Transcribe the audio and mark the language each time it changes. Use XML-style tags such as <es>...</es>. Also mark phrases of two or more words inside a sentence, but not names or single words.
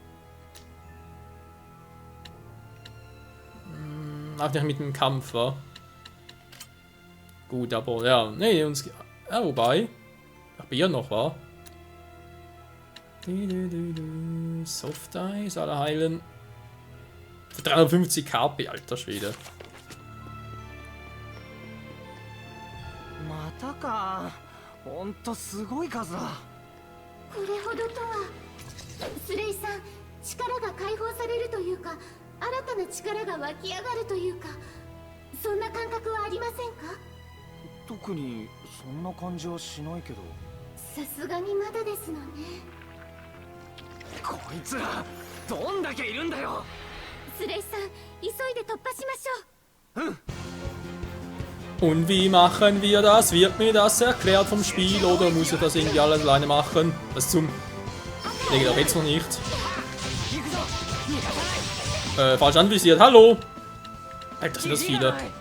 <de>Auch nicht mit dem Kampf, wa? Gut, aber ja, nee, uns. Ja, wobei. Ach, Bier noch, wa? Soft Eis, alle heilen. Für 350 KP, alter Schwede.</de> <ja>またか。ほんとすごい数だ。これほどとは。スレイさん、力が解放されるというか、新たな力が湧き上がるというか、そんな感覚はありませんか？特にそんな感じはしないけど。さすがにまだですのね。こいつらどんだけいるんだよ。スレイさん、急いで突破しましょう。うん。</ja> <de>Und wie machen wir das? Wird mir das erklärt vom Spiel oder muss ich das irgendwie alles alleine machen? Was zum... Nee, geht auch jetzt noch nicht. Falsch anvisiert. Hallo! Alter, sind das viele.</de>